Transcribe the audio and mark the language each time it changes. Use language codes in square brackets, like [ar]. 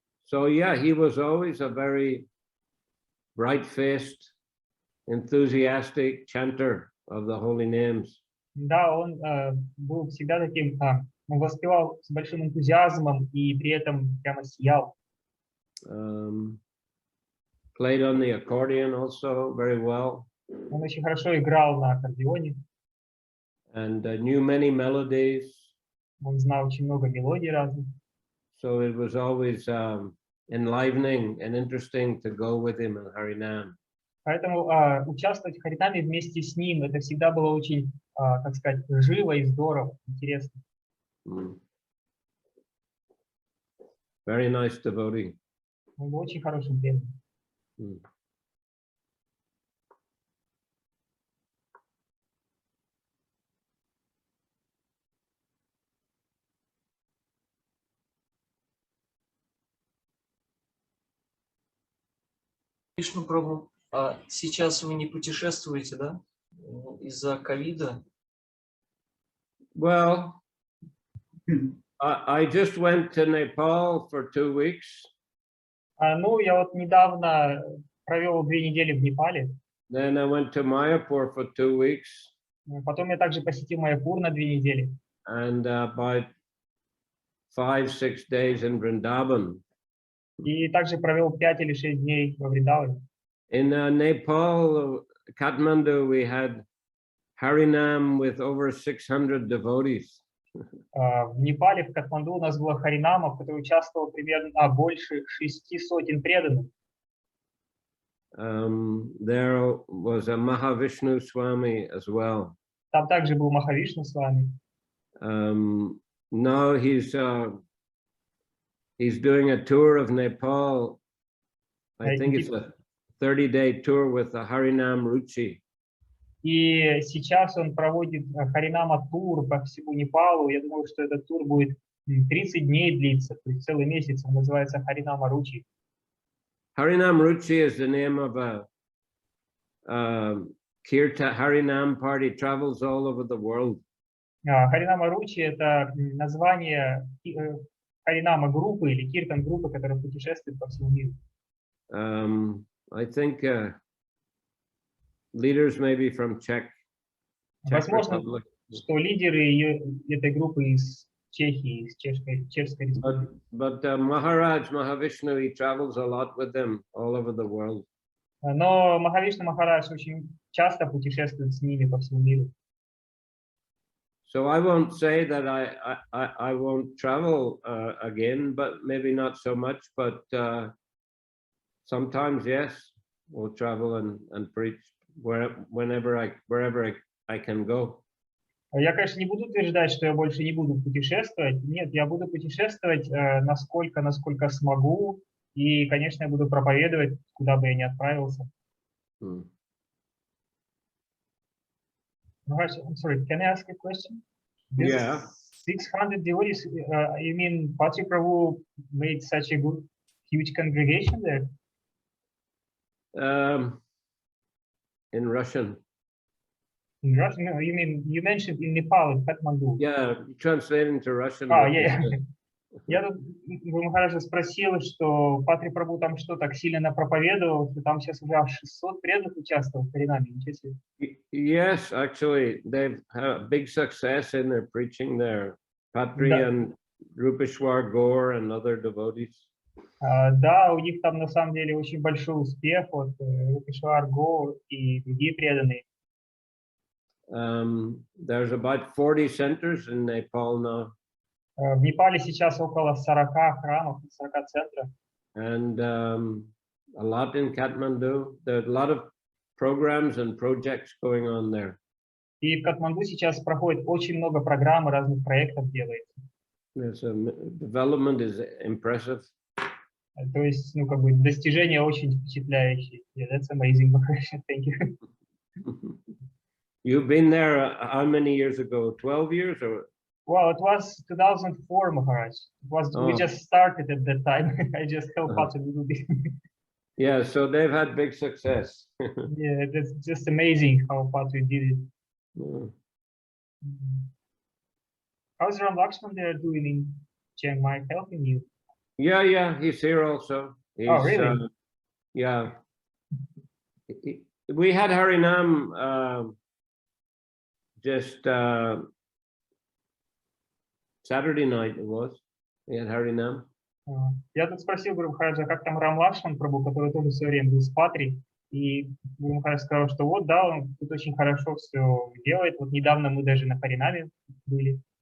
[en] So yeah, he was always a very bright-faced, enthusiastic chanter of the holy names. [ru] Да, он был всегда таким, он воспевал с большим энтузиазмом и при этом прямо сиял. [en] Played on the accordion also very well. [ru] Он очень хорошо играл на аккордеоне. [en] And knew many melodies. [ru] Он знал очень много мелодий разных. [en] So it was always enlivening and interesting to go with him in Harinam. [ru] Поэтому участвовать в Харинаме вместе с ним, это всегда было очень, как сказать, живо и здорово, интересно. [en] Very nice devotee. [ru] Он был очень хорошим преданным. Вишну Прабху, а сейчас вы не путешествуете, да? Из-за ковида? [en] Well, I just went to Nepal for 2 weeks. [ru] Ну, я вот недавно провел 2 недели в Непале. [en] Then I went to Mayapur for 2 weeks. [ru] Потом я также посетил Майяпур на 2 недели. [en] And about 5-6 days in Vrindavan. [ru] И также провел 5 или 6 дней во Вриндаване. [en] In Nepal, Kathmandu, we had Harinam with over 600 devotees. [ru] В Непале, в Катманду у нас было Харинама, в которой участвовало примерно больше 600 преданных. [en] There was a Prabhavishnu Swami as well. [ru] Там также был Прабхавишну с вами. [en] Now he's doing a tour of Nepal. I think it's a 30-day tour with the Harinam Ruchi. [ru] И сейчас он проводит Харинама-тур по всему Непалу. Я думаю, что этот тур будет 30 дней длиться, то есть целый месяц. Он называется Харинама Ручи. [en] Harinam Ruchi is the name of a Kirtan Harinam party, travels all over the world. [ru] Харинама Ручи — это название Харинама группы или Киртан группы, которая путешествует по всему миру. [en] I think leaders maybe from Czech [ru] Возможно, [en] Republic. [ru] что лидеры этой группы из Чехии, из Чешской республики. [en] But Maharaj Mahavishnu, he travels a lot with them all over the world. [ru] Но Прабхавишну Махарадж очень часто путешествует с ними по всему миру. [en] So I won't say that I won't travel again, but maybe not so much. But sometimes, yes, we'll travel and preach wherever I can go. [ru] Я, конечно, не буду утверждать, что я больше не буду путешествовать. Нет, я буду путешествовать насколько смогу. И, конечно, я буду проповедовать, куда бы я ни отправился. [en] I'm sorry, can I ask a question? This Yeah. 600 devotees, you mean Patri Prabhu made such a huge congregation there? In Russian. In Russian? No, you mentioned in Nepal, in Kathmandu. Yeah, translating to Russian. Yeah. [ru] Я тут у Махараджа спросил, что Патри Прабху там что, так сильно напроповедовал, что там сейчас уже 600 преданных участвовало в Харинаме. [en] Yes, actually, they've had big success in their preaching there. Patri and Rupeshwar Gaur and other devotees. [ru] Да, у них там на самом деле очень большой успех, вот Рупешвар Гаур и другие преданные. [en] There's about 40 centers in Nepal now. [ru] В Непале сейчас около 40 храмов, 40 центров. [en] And a lot in Kathmandu. There's a lot of programs and projects going on there. [ru] И в Катманду сейчас проходит очень много программ и разных проектов делается. [en] Development is impressive. [ru] То есть, ну, как бы достижения очень впечатляющие. [en] Yeah, that's amazing. Thank you. You've been there how many years ago? 12 years or? Well, it was 2004, Maharaj. We just started at that time. I just helped out a little bit. Yeah, so they've had big success. Yeah, that's just amazing how Patri did it. How's Ram Lakshman there doing in Chiang Mai, helping you? Yeah, he's here also. Oh, really? Yeah. We had Harinam just Saturday night it was. We had Harinam. [ru] Я тут спросил Гуру Махараджа, как там Рам Лакшман Прабху, который тоже все время был с Патри, и Гуру Махарадж сказал, что вот, да, он тут очень хорошо все делает. Вот недавно мы даже на Харинаме были.